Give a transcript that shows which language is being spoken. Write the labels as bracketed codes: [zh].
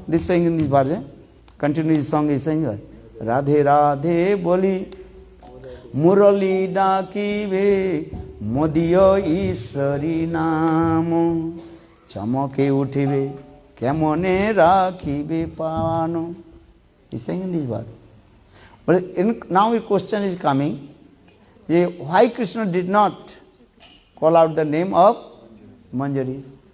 [en] This saying in this verse, continue this song is saying, Radhe Radhe Boli [bn] মুরলী ডাকিবে মদীয় ঈশ্বরী নাম চমকে উঠিবে কেমনে রাখিবে পানো. [en] He's saying this word. But now a question is coming, why Krishna did not call out the name of Manjaris?